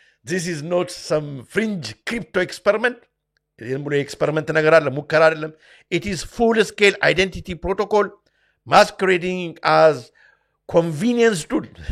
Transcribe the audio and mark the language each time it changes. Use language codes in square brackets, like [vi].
[en] This is not some fringe crypto experiment. [am] Experiment ነገር አለ ሙከራ አይደለም. [en] It is full scale identity protocol masquerading as convenience tool.